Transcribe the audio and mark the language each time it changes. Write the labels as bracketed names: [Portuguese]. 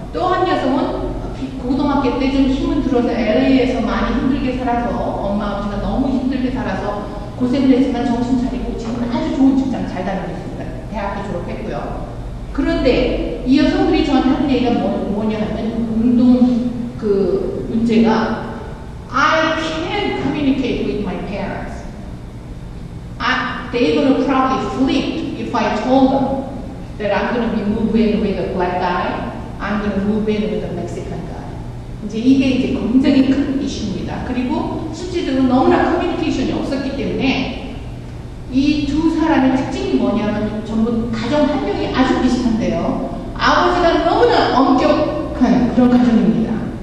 [Korean] 또 한 여성은 고등학교 때 좀 힘을 들어서 LA에서 많이 힘들게 살아서 엄마 아버지가 너무 힘들게 살아서 고생을 했지만 정신 차리고 지금은 아주 좋은 직장 잘 다니고 있습니다. 대학교 졸업했고요. 그런데 이 여성들이 저한테 하는 얘기가 뭐냐 하면 운동 그 문제가 [English] I can't communicate with my parents. They're going to probably flip if I told them that I'm going to be moving with a black guy, I'm going to move in with a Mexican guy. [Korean] 이제 이게 이제 굉장히 큰 이슈입니다. 그리고 실제적으로 너무나 커뮤니케이션이 없었기 때문에 이 두 사람의 특징이 뭐냐면 전부 가정 환경이 아주 비슷한데요. 아버지가 너무나 엄격한 그런 가정입니다.